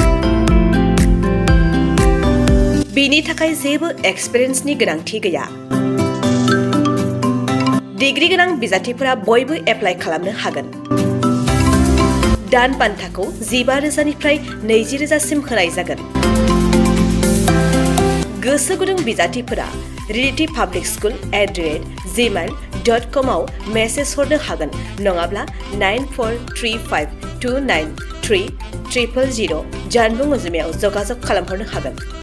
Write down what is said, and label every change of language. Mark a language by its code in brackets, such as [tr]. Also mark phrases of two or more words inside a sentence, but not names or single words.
[brx] बेनि थाखाय जेबो एक्सपिरियेन्सनि गोनांथि गैया। डिग्री गोनां बिजाथिफोरा बयबो एप्लाइ खालामनो हागोन। दान बान्थाखौ 15,000निफ्राय 20,000सिम होनाय जागोन। गोसो गुदुं बिजाथिफोरा reality-public-school@gmail.com आव मेसेज हरनो हागोन, नङाब्ला 9435293000 जानबुं अनजिमायाव जगाजग खालामहरनो हागोन।